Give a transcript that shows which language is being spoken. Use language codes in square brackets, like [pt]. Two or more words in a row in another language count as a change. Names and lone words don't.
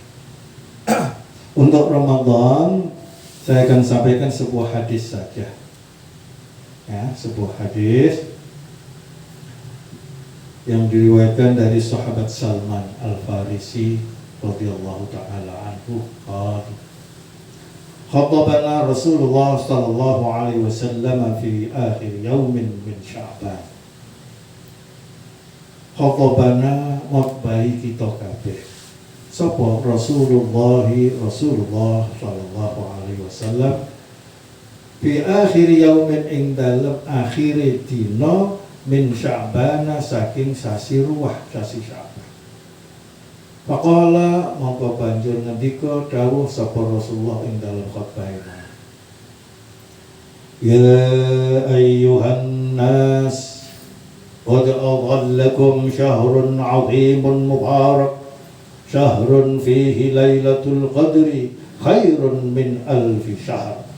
[id] Untuk Ramadan, saya akan sampaikan sebuah hadis saja. Ya, sebuah hadis yang diriwayatkan dari sahabat Salman Al-Farisi [ar] رضي الله تعالى عنه. خطبنا رسول الله صلى الله عليه وسلم في آخر يوم من شعبان. [jv] Khatabana ngotbahi kita kabeh. Sapa Rasulullah [ar] صلى الله عليه وسلم في آخر يوم [jv] ing dalem akhire dina [ar] من شعبان [jv] saking sasi ruwah, sasi Sya'ban. Faqala mongko banjur ngendika dawuh sapa Rasulullah ing dalem khotbahipun. [ar] يا أيها الناس قد أظلكم شهر عظيم مبارك شهر فيه ليلة القدر خير من ألف شهر.